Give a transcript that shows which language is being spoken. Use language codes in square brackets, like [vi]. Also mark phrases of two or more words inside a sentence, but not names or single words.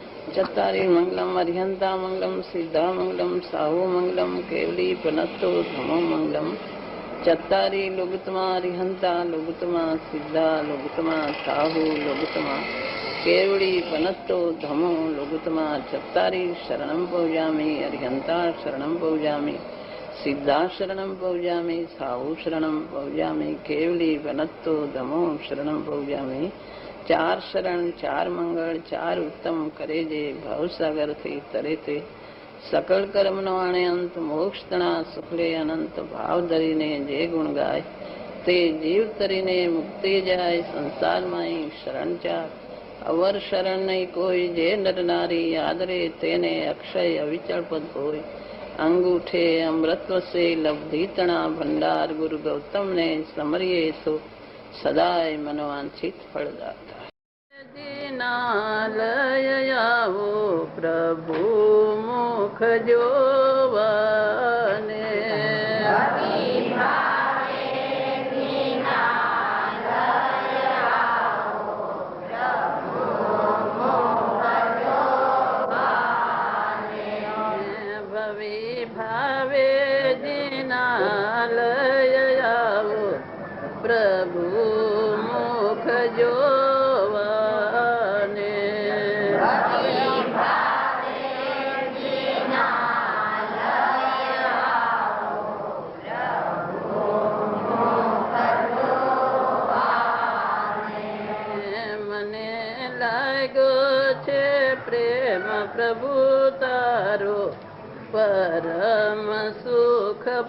[pra] चत्तारि मंगलम अरिहंता मंगलम सिद्धा मंगलम साहू मंगलम केवली पनत्तो धमो मंगलम चत्तारि लोगुतमा अरिहंता लोगुतमा सिद्धा लोगुतमा साहू लोगुतमा केवली पनत्तो धमो लोगुतमा चत्तारि शरणं पौजामि अरिहंता शरणं पौजामि सिद्धा शरणं पौजामि साहू शरणं पौजामि केवली पनत्तो धमो शरणं पौजामि [gu] ચાર શરણ ચાર મંગલ ચાર ઉત્તમ કરે જે ભવસાગર થી તરે તે સકલ કર્મ નો આણે અંત મોક્ષ તના સુખલે અનંત ભાવ ધરીને જે ગુણ ગાય તે જીવ તરીને મુક્તિ જાય સંસાર માઈ શરણ ચાર અવર શરણ નહીં કોઈ જે નર નારી આદરે તેને અક્ષય અવિચલ પદ હોય અંગૂઠે અમૃતવ સે લબ્ધિ તના ભંડાર ગુરુ ગૌતમ ને સમરિયે સો સદાય મનોવાંછિત ફલદાતા દીનાલય આવો પ્રભુ મુખ જોવને ભવે ભાવે દીનાલય આવો પ્રભુ મુખ જોવને મને લાગો છે પ્રેમ પ્રભુ તારો પરમ સુખ